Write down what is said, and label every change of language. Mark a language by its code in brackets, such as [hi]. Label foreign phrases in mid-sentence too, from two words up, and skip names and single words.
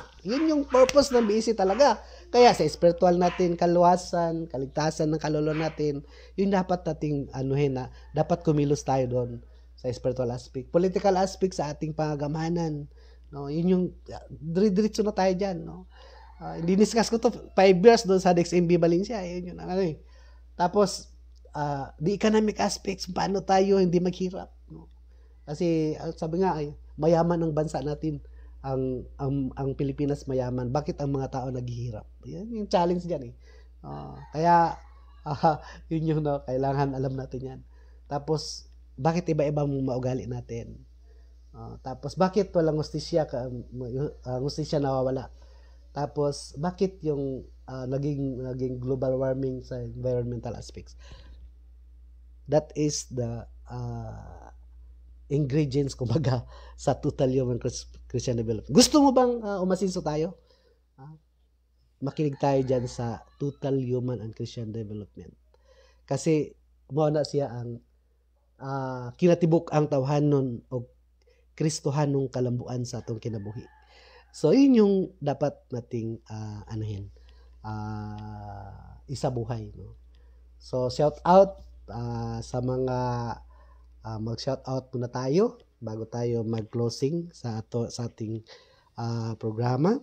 [tl] Yun yung purpose ng BEC talaga. Kaya sa spiritual natin, kaluwasan, kaligtasan ng kaluluwa natin, yun dapat nating na dapat kumilos tayo doon sa [en] spiritual aspect. Political aspect [tl] sa ating pangagamanan. No? Yun yung, diretso na tayo dyan. No? Diniscuss ko to 5 years doon sa DexMB Valencia. Yun yun. Tapos, [en] the economic aspects, [tl] paano tayo hindi maghirap. No? Kasi sabi nga ay mayaman ang bansa natin, ang Pilipinas mayaman. Bakit ang mga tao naghihirap? Yan yung challenge diyan eh. Kaya yun yung kailangan alam natin yan. Tapos bakit iba-iba ang maugali natin? Tapos bakit walang hustisya hustisya nawawala? Tapos bakit yung naging [en] global warming [tl] sa [en] environmental aspects? That is the ingredients [tl] kumbaga sa [en] total human Christian development. [tl] Gusto mo bang umasinso tayo? Makinig tayo dyan sa [en] total human and Christian development. [ceb] Kasi mo na siya ang kinatibuk ang tawhanon o Kristohanong kalambuan sa atong kinabuhi. [tl] So yun yung dapat nating isabuhay, no? So [en] shout out [tl] sa mga mag- [en] shout out [tl] muna tayo bago tayo mag-closing sa ating programa.